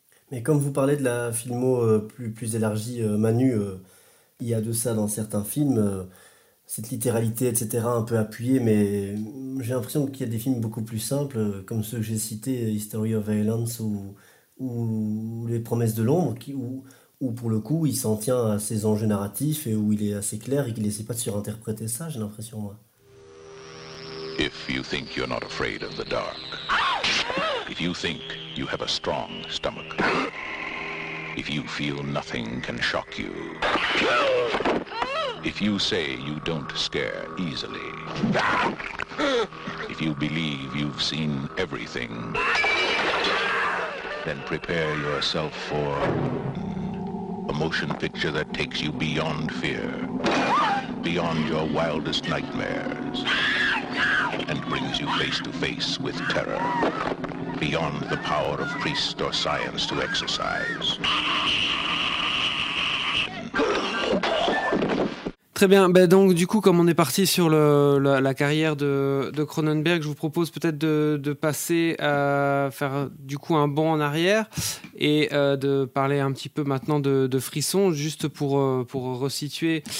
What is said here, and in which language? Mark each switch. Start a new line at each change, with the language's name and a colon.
French: Mais comme vous parlez de la filmo plus élargie, Manu, il y a de ça dans certains films, cette littéralité, etc., un peu appuyée, mais j'ai l'impression qu'il y a des films beaucoup plus simples, comme ceux que j'ai cités, History of Violence ou Les Promesses de l'Ombre, où pour le coup, il s'en tient à ses enjeux narratifs et où il est assez clair et qu'il n'essaie pas de surinterpréter ça, j'ai l'impression, moi.
English: If you think you're not afraid of the dark, if you think you have a strong stomach, if you feel nothing can shock you, if you say you don't scare easily, if you believe you've seen everything, then prepare yourself for a motion picture that takes you beyond fear, beyond your wildest nightmares, and brings you face to face with terror. beyond the power of priest or science to exercise.
French: Très bien, ben donc du coup comme on est parti sur la carrière de Cronenberg, je vous propose peut-être de passer à faire du coup un bond en arrière et de parler un petit peu maintenant de Frisson, juste pour resituer.